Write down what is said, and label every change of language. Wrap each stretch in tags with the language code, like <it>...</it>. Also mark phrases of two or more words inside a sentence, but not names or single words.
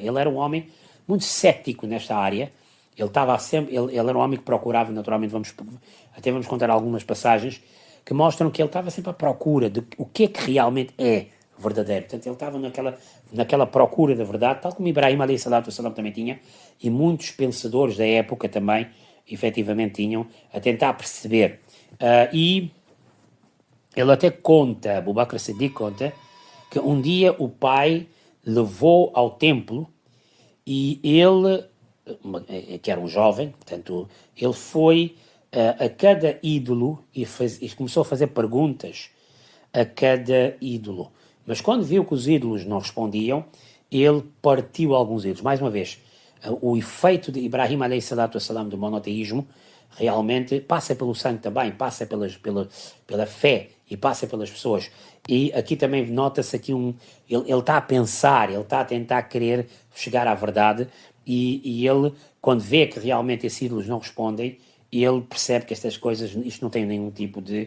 <pt>Ele era um homem muito cético nesta área. Ele era um homem que procurava, naturalmente, vamos contar algumas passagens que mostram que ele estava sempre à procura de o que é que realmente é verdadeiro. Portanto, ele estava naquela procura da verdade, tal como Ibrahim</pt> <ar>alayhi salatu wassalam</ar> <pt>também tinha, e muitos pensadores da época também, efetivamente, tinham, a tentar perceber. E ele até conta, Abu Bakr Siddiq conta, que um dia o pai levou ao templo e ele, que era um jovem, portanto, ele foi a cada ídolo e começou a fazer perguntas a cada ídolo. Mas quando viu que os ídolos não respondiam, ele partiu alguns ídolos. Mais uma vez, o efeito de Ibrahim</pt> <ar>alayhi salatu wassalam</ar> <pt>do monoteísmo realmente passa pelo sangue também, passa pela fé e passa pelas pessoas. E aqui também nota-se aqui ele está a pensar, ele está a tentar querer chegar à verdade, e ele, quando vê que realmente esses ídolos não respondem, ele percebe que estas coisas, isto não tem nenhum tipo de...</pt>